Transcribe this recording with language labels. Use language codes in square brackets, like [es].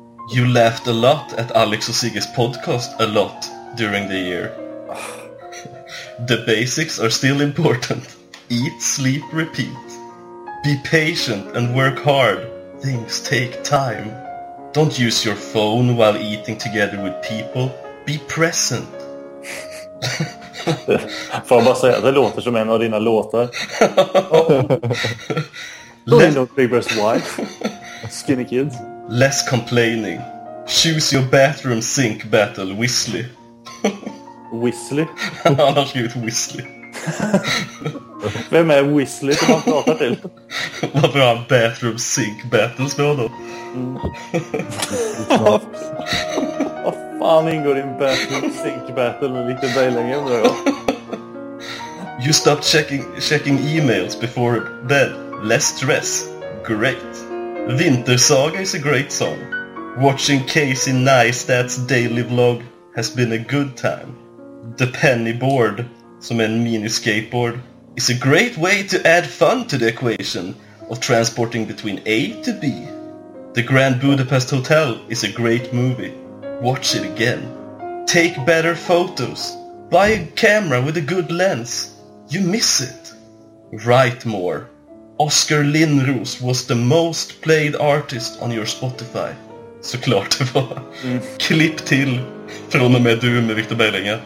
[en] You laughed a lot at Alex och Sigges podcast a lot during the year. The basics are still important. Eat, sleep, repeat. Be patient and work hard. Things take time. Don't use your phone while eating together with people. Be present. [sv] Får jag bara säga, det låter som en av dina låtar. [en] Big Bear's wife. Skinny kids. Less complaining. Choose your bathroom sink battle, Whistly. Whistly? [sv] Han har skrivit Whistly. Vem är Whistly som han pratar till? Varför har han [en] bathroom sink battles [sv] med honom? Vad fan ingår i en [en] bathroom sink battle [sv] med lite Bejlänge, undrar jag. [en] You stopped checking emails before bed. Less stress. Great. Vintersaga is a great song. Watching Casey Neistat's daily vlog has been a good time. The penny board, [sv] som är en mini skateboard, [en] is a great way to add fun to the equation of transporting between A to B. The Grand Budapest Hotel is a great movie. Watch it again. Take better photos. Buy a camera with a good lens. You miss it. Write more. Oscar Lindros was the most played artist on your Spotify. [sv] Såklart det var. Klipp till från och med du med Victor Bejlänge.